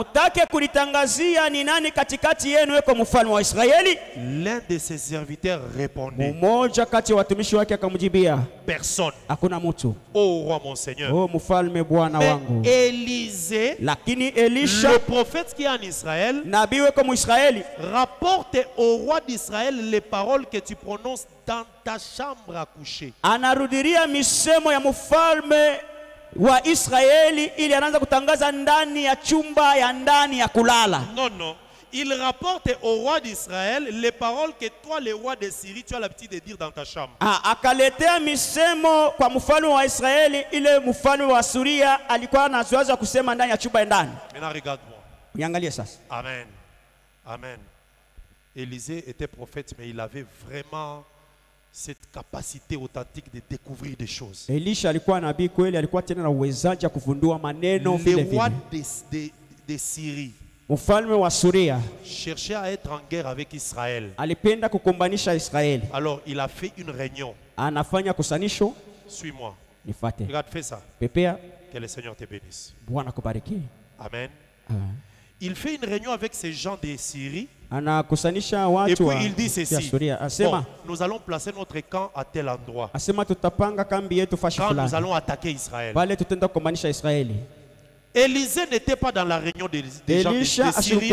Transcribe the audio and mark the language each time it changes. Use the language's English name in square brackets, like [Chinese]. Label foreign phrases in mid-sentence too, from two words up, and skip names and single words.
[French] L'un de ses serviteurs répondit: personne. Ô roi mon Seigneur. Mais Élisée, le prophète qui est en Israël, rapporte au roi d'Israël les paroles que tu prononces dans ta chambre à coucher. [Swahili] Wa Israeli ili anaanza kutangaza ndani ya chumba ya ndani ya kulala. [French] Non, non. Il rapporte au roi d'Israël les paroles que toi, le roi de Syrie, tu as l'habitude de dire dans ta chambre. [Swahili] Akaletea misemo kwa mfalme wa Israeli ile mfalme wa Suria alikuwa anazoea kusema ndani ya chumba ya ndani. [French] Maintenant regarde-moi. [Swahili] Niangalie sasa. Amen. Amen. [French] Élisée était prophète, mais il avait vraiment cette capacité authentique de découvrir des choses. [Swahili] Elisha alikuwa nabii kweli, alikuwa tena na uwezaji wa kufundua maneno vile vile. [French] Le roi de Syrie, [Swahili] mfalme wa Suria, [French] cherchait à être en guerre avec Israël. [Swahili] Alipenda kukombanisha Israeli. [French] Alors il a fait une réunion. [Swahili] Anafanya kusanisho. [French] Suis-moi. [Swahili] Nifate. [French] Regarde, fais ça. [Swahili] Pepea. [French] Que le Seigneur te bénisse. [Swahili] Bwana kubariki. Amen. [French] Il fait une réunion avec ces gens de Syrie. Et puis il dit ceci: bon, nous allons placer notre camp à tel endroit quand nous allons attaquer Israël. Élisée n'était pas dans la réunion des gens de Syrie.